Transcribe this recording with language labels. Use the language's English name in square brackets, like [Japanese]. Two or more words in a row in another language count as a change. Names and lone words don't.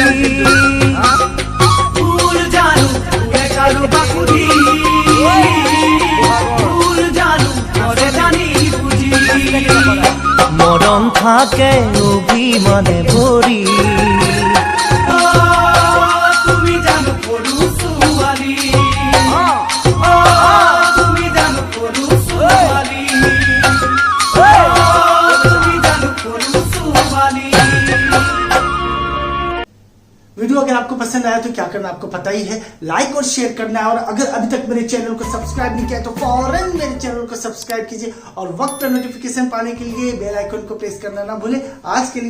[Assamese] ভুল জানো ফুলে কাৰোবা খুজি ভুল জানো কৰে জানি বুজি মৰম থাকে অভিমানে ভৰি তুমি জানো সৰু ছোৱালী তুমি জানো সৰু ছোৱালী [Hindi] वीडियो अगर आपको पसंद आया तो क्या करना आपको पता ही है, लाइक और शेयर करना है। और अगर अभी तक मेरे चैनल को सब्सक्राइब नहीं किया तो फौरन मेरे चैनल को सब्सक्राइब कीजिए और वक्त पर नोटिफिकेशन पाने के लिए [English] bell icon [Hindi] को प्रेस करना ना भूले।